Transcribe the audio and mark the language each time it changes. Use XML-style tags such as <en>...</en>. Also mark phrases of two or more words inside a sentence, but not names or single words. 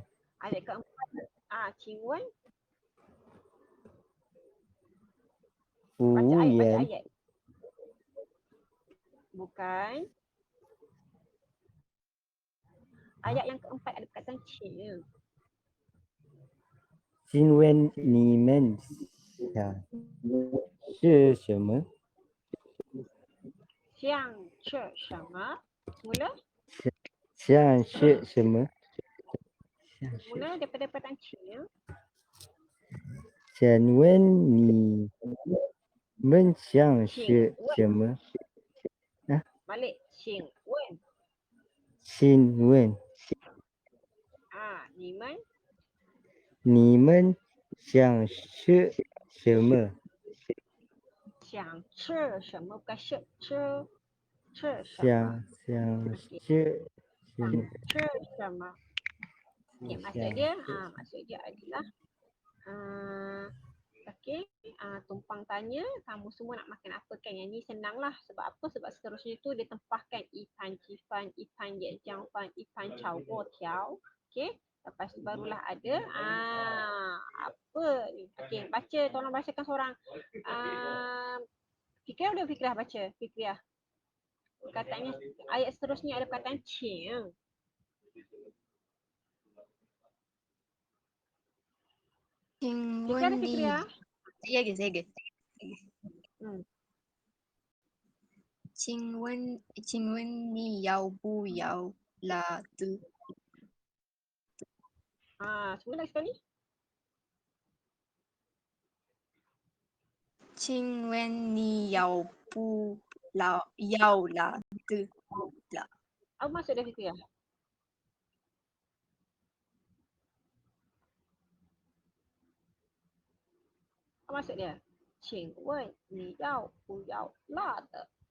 <ms>Ayat keempat.</ms> <zh>请问.</zh> <ms>Baca Fuyan. ayat. Bukan. Ayat yang keempat ada perkataan cing.</ms> <zh>请问你们.</zh> <ms>Ya.</ms> <zh>是什么? 想吃什么.</zh> <ms>Mula?</ms> <zh>像是什么?</zh> <ms>Mula daripada perkataan cing.</ms> <zh>请问你们想是什么? Balik. 请问. 请问你们. 你们想是什么? 想吃什么？bukan吃什么？想是什么? 吃什么</zh> <ms>？Okay, maksud dia adalah okey, tumpang tanya kamu semua nak makan apa kan? Yang ni senang lah. Sebab apa? Sebab seterusnya tu dia tempahkan</ms> <zh>一盘鸡饭，一盘椰浆饭，一盘炒粿条.</zh> <ms>Okey, lepas tu barulah ada apa ni? Okey, baca, tolong bacakan seorang. Fikriyah udah Fikriyah baca. Fikriyah. Perkataannya ayat seterusnya ada perkataan cing. Fikriyah ada Fikriyah? Saya ke.</ms> <zh>请问你要不要辣的？</zh> <ms>Semua lagi sekali.</ms> <zh>请问你要不要辣的？</zh> <ms>Apa maksud dia Fikriyah? Apa maksud dia?</ms> <zh>请问你要不要辣的？</zh>